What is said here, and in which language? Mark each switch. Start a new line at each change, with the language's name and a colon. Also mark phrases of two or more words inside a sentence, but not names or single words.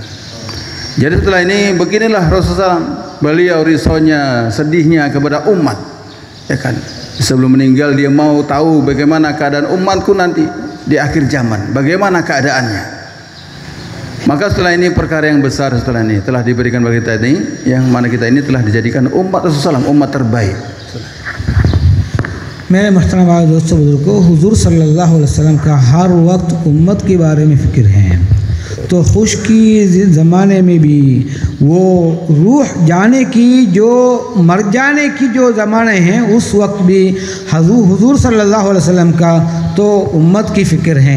Indonesian: Jadi setelah ini beginilah Rasulullah, beliau risaunya, sedihnya kepada umat, ya kan. Sebelum meninggal dia mau tahu bagaimana keadaan umatku nanti di akhir zaman, bagaimana keadaannya. Maka setelah ini perkara yang besar setelah ini telah diberikan bagi kita ini, yang mana kita ini telah dijadikan umat Rasulullah, umat terbaik.
Hindi: मेरे मुहतरम भाई दोस्तों बुजुर्गों, हुजूर
Arabic: صلى الله عليه وسلم
Hindi: का हर वक्त उम्मत के बारे में फ़िक्र है। तो खुश की ज़माने में भी वो रूह जाने की, जो मर जाने की जो ज़माने हैं, उस वक्त भी हुजूर
Arabic: صلى الله عليه وسلم
Hindi: का तो उम्मत की फ़िक्र है।